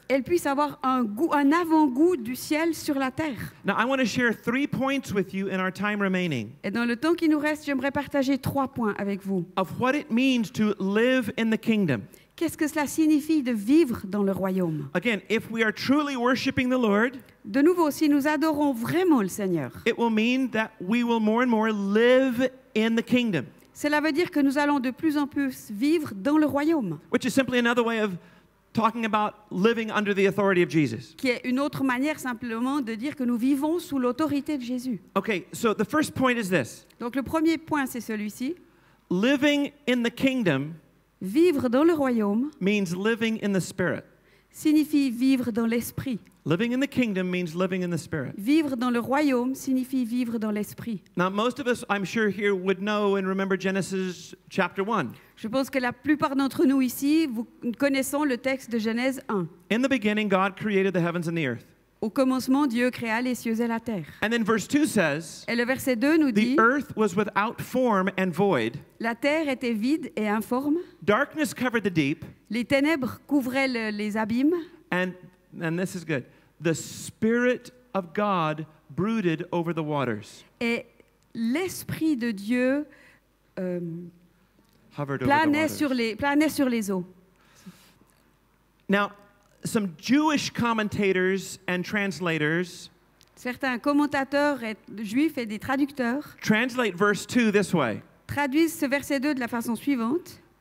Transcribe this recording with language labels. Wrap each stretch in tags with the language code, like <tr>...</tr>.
<fr>elle puisse avoir un avant-goût du ciel sur la terre.</fr> <en>Now, I want to share 3 points with you in our time remaining</en> <fr>Et dans le temps qui nous reste, j'aimerais partager 3 points avec vous.</fr> <en>of what it means to live in the kingdom.</en> <fr>Qu'est-ce que cela signifie de vivre dans le royaume?</fr> <en>Again, if we are truly worshiping the Lord,</en> <fr>De nouveau, si nous adorons vraiment le Seigneur,</fr> <en>it will mean that we will more and more live in the kingdom,</en> <fr>cela veut dire que nous allons de plus en plus vivre dans le royaume,</fr> <en>which is simply another way of talking about living under the authority of Jesus.</en> <fr>qui est une autre manière simplement de dire que nous vivons sous l'autorité de Jésus.</fr> <en>Okay, so the first point is this.</en> <fr>Donc le premier point, c'est celui-ci.</fr> <en>Living in the kingdom</en> <fr>Vivre dans le royaume</fr> <en>means living in the Spirit.</en> <fr>signifie vivre dans l'esprit.</fr> <en>Living in the kingdom means living in the Spirit.</en> <fr>Vivre dans le royaume signifie vivre dans l'esprit.</fr> <en>Now, most of us, I'm sure, here would know and remember Genesis chapter 1.</en> <fr>Je pense que la plupart d'entre nous ici, vous connaissons le texte de Genèse 1.</fr> <en>In the beginning, God created the heavens and the earth.</en> <fr>Au commencement, Dieu créa les cieux et la terre.</fr> <en>And then verse 2 says,</en> <fr>Et le verset 2 nous dit,</fr> <en>the earth was without form and void.</en> <fr>la terre était vide et informe,</fr> <en>Darkness covered the deep.</en> <fr>les ténèbres couvraient les abîmes,</fr> <en>And this is good. The Spirit of God brooded over the waters.</en> <fr>et l'esprit de Dieu</fr> <en>Hovered over the</en> <fr>planait sur les eaux.</fr> <en>Now, some Jewish commentators and translators</en> <fr>Certains commentateurs juifs et des traducteurs</fr> <en>translate verse 2 this way.</en> <fr>traduisent ce verset 2 de la façon suivante.</fr>